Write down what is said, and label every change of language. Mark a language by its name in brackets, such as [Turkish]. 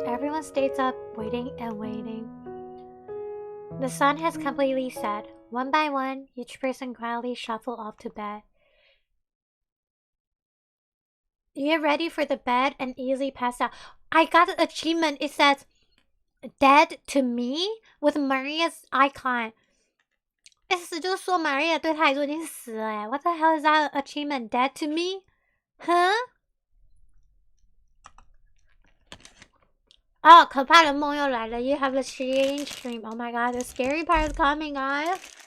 [English] Everyone stays up, waiting and waiting. The sun has completely set. One by one, each person quietly shuffles off to bed. You get ready for the bed and easily pass out. I got an achievement. It says, dead to me with Maria's icon. [Chinese] 意思就是说 Maria 对他来说已经死了耶。 [English] What the hell is that achievement? Dead to me? Huh? [Chinese] 哦，可怕的梦又来了。 [English] You have a strange dream. Oh my god, the scary part is coming, guys.